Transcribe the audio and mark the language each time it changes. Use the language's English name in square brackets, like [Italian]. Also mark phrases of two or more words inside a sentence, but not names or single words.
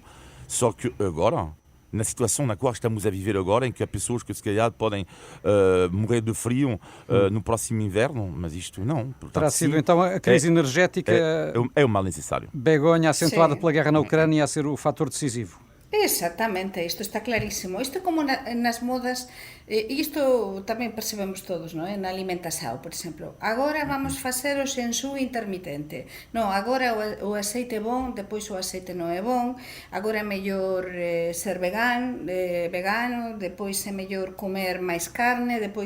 [Portuguese] Só que agora, na situação na qual estamos a viver agora, em que há pessoas que se calhar podem morrer de frio no próximo inverno, mas isto não. Portanto, terá sido então a crise energética é o mal necessário. Begonha, acentuada Sim. pela guerra na Ucrânia, a ser o fator decisivo. [Galician] Exactamente, isto está clarísimo. Isto como nas modas, e isto tamén percebemos todos, non? Na alimentación, por exemplo. Agora vamos facer o xenxú intermitente. Non, agora o aceite é bon, depois o aceite non é bon. Agora é mellor ser vegano, depois é mellor comer máis carne, depois...